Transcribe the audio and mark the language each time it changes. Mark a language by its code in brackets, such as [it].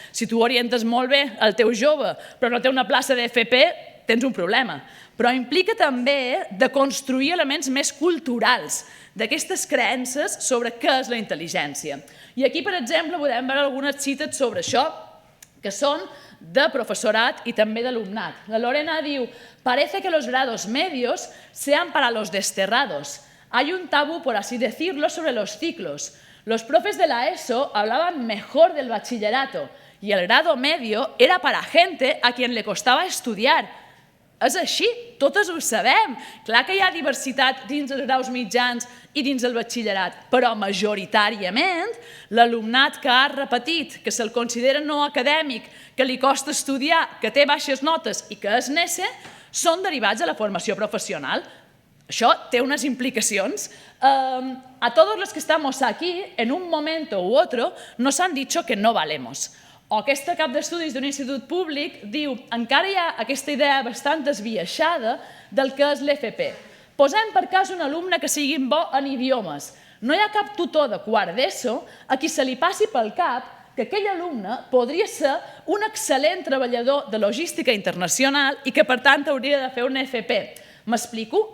[ca] Si tu orientes molt bé el teu jove, però no té una plaça d'FP, tens un problema. Però implica també de construir elements més culturals, d'aquestes creences sobre què és la intel·ligència. I aquí, per exemple, podem veure algunes cites sobre això, que són de profesorat [es] y también de [ca] alumnat. La Lorena diu, [es] parece que los grados medios sean para los desterrados. Hay un tabú, por así decirlo, sobre los ciclos. Los profes de la ESO hablaban mejor del bachillerato y el grado medio era para gente a quien le costaba estudiar. [ca] És així, totes ho sabem. Clar que hi ha diversitat dins els graus mitjans i dins el batxillerat, però majoritàriament l'alumnat que ha repetit, que se'l considera no acadèmic, que li costa estudiar, que té baixes notes i que és nese, són derivats de la formació professional. Això té unes implicacions. [es] A todos los que estamos aquí, en un momento u otro, nos han dicho que no valemos. [ca] O aquesta cap d'estudis d'un institut públic diu encara hi ha aquesta idea bastant esbiaixada del que és l'FP. Posem per cas un alumne que sigui bo en idiomes. No hi ha cap tutor de quart d'ESO a qui se li passi pel cap que aquell alumne podria ser un excel·lent treballador de logística internacional i que, per tant, hauria de fer un FP. M'explico?